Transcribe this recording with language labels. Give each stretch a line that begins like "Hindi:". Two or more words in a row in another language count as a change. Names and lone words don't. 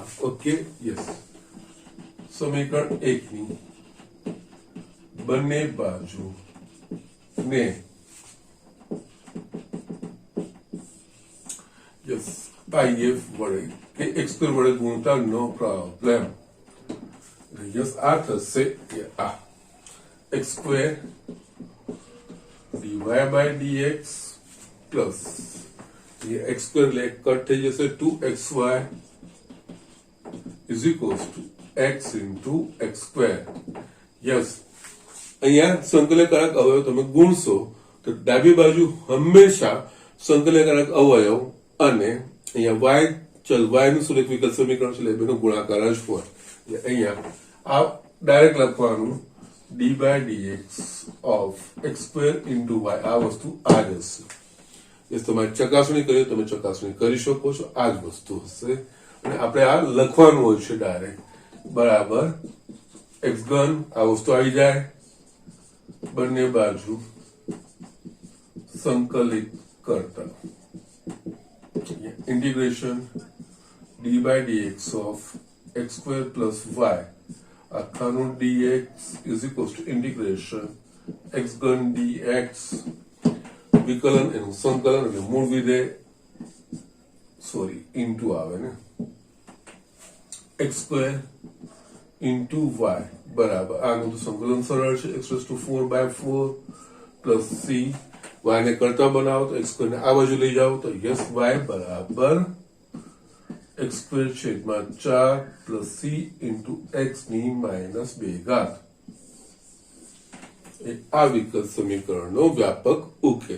Gujarati: ઓકે, યસ, સમીકરણ 1 ની બંને બાજુ ને યસ if વડે કે x2 વડે ગુણતા,
English: no problem.
Gujarati: યસ, આ થશે કે આ x2
English: dy by dx
Gujarati: પ્લસ x2 એટલે કટ થઈ જશે 2xy
English: is equals to x into x2.
Gujarati: યસ, અહીંયા સંકલનકારક અવયવ તમે ગુણશો તો ડાબી બાજુ હંમેશા સંકલનકારક અવયવ અને અહીંયા y ચલ y નું સુરેખ વિકલ સમીકરણ છે એટલે બેનો ગુણાકાર જ હોય. એટલે અહીંયા આ ડાયરેક્ટ લખવાનું
English: d by dx of x2 into y,
Gujarati: આ વસ્તુ આ જ હશે. યસ, તમારે ચકાસણી કરી તમે ચકાસણી કરી શકો છો, આ જ વસ્તુ હશે. અને આપણે આ લખવાનું હોય છે ડાયરેક્ટ બરાબર x ઘન, આ વસ્તુ આવી જાય, બંને બાજુ સંકલિત કરતા
English: integration d by dx of x2 plus y
Gujarati: આખાનું dx
English: is equals to integration x
Gujarati: ઘન dx, વિકલન એનું સંકલન એટલે મૂળ વિધેય ઇન્ટુ આવે ને
English: x2 into y
Gujarati: બરાબર આનું તો સંકલન સરળ છે
English: x raised to 4/4 plus c,
Gujarati: y ને કરતા બનાવો તો x2 ને આ બાજુ લઈ જાઓ તો યસ y બરાબર x2 છેદમાં
English: 4 plus c into x
Gujarati: ની -2 ઘાત. આ વિકલ સમીકરણનો વ્યાપક ઉકેલ.